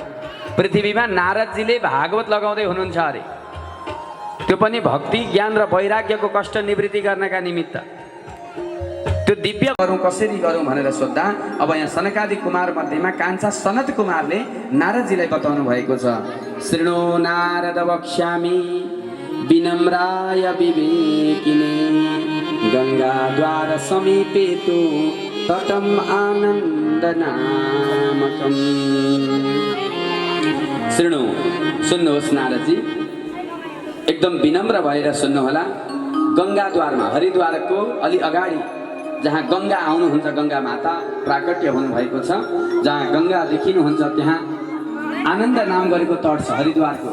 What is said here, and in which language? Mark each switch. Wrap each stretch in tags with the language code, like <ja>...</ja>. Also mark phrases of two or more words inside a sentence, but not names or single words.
<ne>पृथ्वीमा नारदजीले भागवत लगाउँदै हुनुहुन्छ अरे, त्यो पनि भक्ति ज्ञान र वैराग्यको कष्ट निवृत्ति गर्नका निमित्त। त्यो दिव्य गरौँ कसरी गरौँ भनेर सोद्धा अब यहाँ सनकादि कुमार मध्येमा कान्छा सनत कुमारले नारदजीलाई बताउनु भएको छ।</ne> <sa>शृणु नारद वक्ष्यामि विनम्राय विवेकिने, गङ्गाद्वार समीपे तु तटम आनन्द नामकम।</sa> <ne>शृणु, सुन्नुहोस् नारदजी, एकदम विनम्र भएर सुन्नुहोला। गङ्गाद्वारमा, हरिद्वारको अलि अगाडि जहाँ गङ्गा आउनुहुन्छ, गङ्गा माता प्राकट्य हुनुभएको छ, जहाँ गङ्गा देखिनुहुन्छ त्यहाँ आनन्द नाम गरेको तट छ हरिद्वारको।</ne>